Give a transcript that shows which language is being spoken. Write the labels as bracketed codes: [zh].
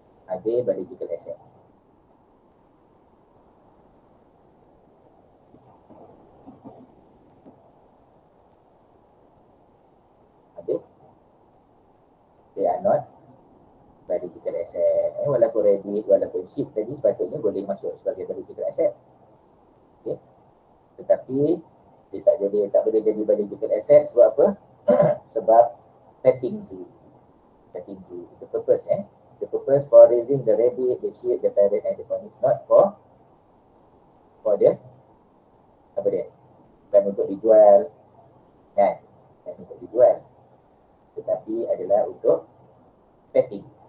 [en] Are they biological asset? They are not biological asset. [ms] Walaupun rabbit, walaupun sheep tadi sepatutnya boleh masuk sebagai biological asset. Okay. Tetapi dia tak boleh jadi biological asset sebab apa? [en] Sebab petting zoo. Petting zoo. The purpose for raising the rabbit, the sheep, the parrot and the pony is not for the [ms] apa dia? Bukan untuk dijual. Kan? Bukan untuk dijual. Tetapi adalah untuk petting.